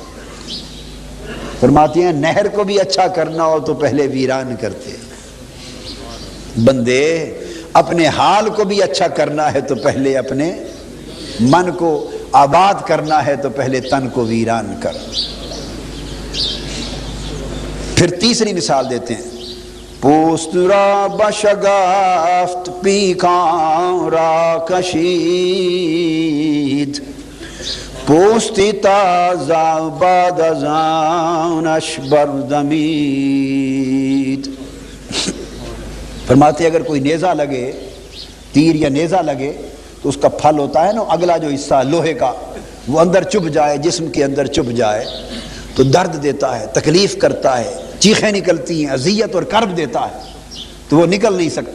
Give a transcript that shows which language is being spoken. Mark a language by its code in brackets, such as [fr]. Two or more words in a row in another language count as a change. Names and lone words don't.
[ur] فرماتے ہیں نہر کو بھی اچھا کرنا ہو تو پہلے ویران کرتے. بندے اپنے حال کو بھی اچھا کرنا ہے تو پہلے اپنے من کو آباد کرنا ہے تو پہلے تن کو ویران کر. پھر تیسری مثال دیتے ہیں، [fa] پوست را بشگفت پیکان را کشید، پوستی تازه بعد از آنش بردمید. [ur] فرماتے اگر کوئی نیزہ لگے، تیر یا نیزہ لگے تو اس کا پھل ہوتا ہے نا، اگلا جو حصہ لوہے کا وہ اندر چبھ جائے، جسم کے اندر چبھ جائے تو درد دیتا ہے، تکلیف کرتا ہے، چیخیں نکلتی ہیں، اذیت اور کرب دیتا ہے، تو وہ نکل نہیں سکتا.